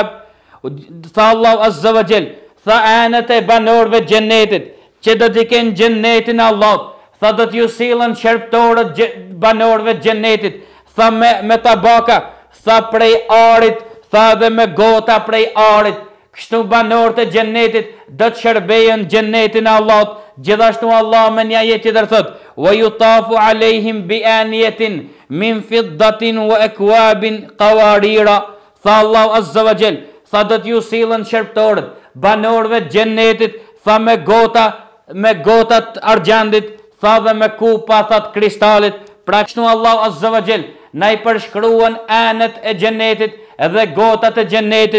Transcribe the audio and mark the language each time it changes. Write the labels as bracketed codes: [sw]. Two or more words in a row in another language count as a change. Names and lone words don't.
[sq] Tha Allahu [ar] عز وجل, [sq] tha anët e banorëve të xhennetit që do të kenë xhennetin e Allahut, tha do t'ju sillen shërbëtorët banorëve të xhennetit, tha me tabaka, tha prej arit, tha dhe me gota prej arit. Kështu banorët e xhennetit do të shërbejnë xhennetin e Allahut. Gjithashtu Allah me një ajet tjetër thot: [ar] "ويطاف عليهم بآنية من فضة وأكواب قوارير." [sq] Tha Allahu [ar] عز وجل, [sq] tha do t'ju sillen shërbëtorët banorëve të xhennetit, tha me gota të argjendit, tha dhe me kupa të kristalit. Pra kështu Allahu [ar] عز وجل [sq] na i përshkruan anët e xhennetit edhe gotat e xhennetit.